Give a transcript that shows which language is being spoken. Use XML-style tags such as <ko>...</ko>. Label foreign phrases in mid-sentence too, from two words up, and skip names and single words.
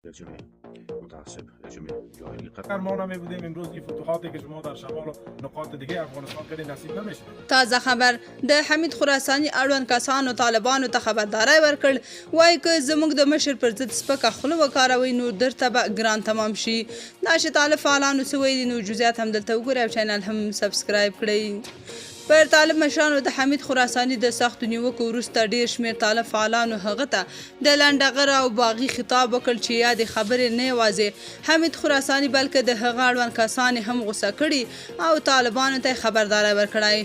<fa>رژیم متعصب، رژیم جاهلی. ما نمی‌بودیم امروز این فتوحاتی که شما در شمال و نقاط دیگه افغانستان کردی نصیب نمیشه.</fa> <ps>تازه خبر د حمید خراساني اړوند کسانو طالبانو ته خبرداری ورکړ، وایي که زموږ د مشر پر ضد سپکه خوله وکاروئ نو درته به ګران تمام شي. دا چې طالب فعالانو څه ویلي نو جزئیات هم دلته وګورئ او چینل هم سبسکرایب کړئ. پر طالب مشرانو د حمید خراساني د سختو نیوکو وروسته ډېر شمېر طالب فعالانو هغه ته د لنډغر او باغي خطاب وکړ چې یادې خبرې نه یوازې حمید خراساني بلکې د هغه اړوند کسان هم غوسه کړي او طالبانو ته خبرداری ورکړی.</ps>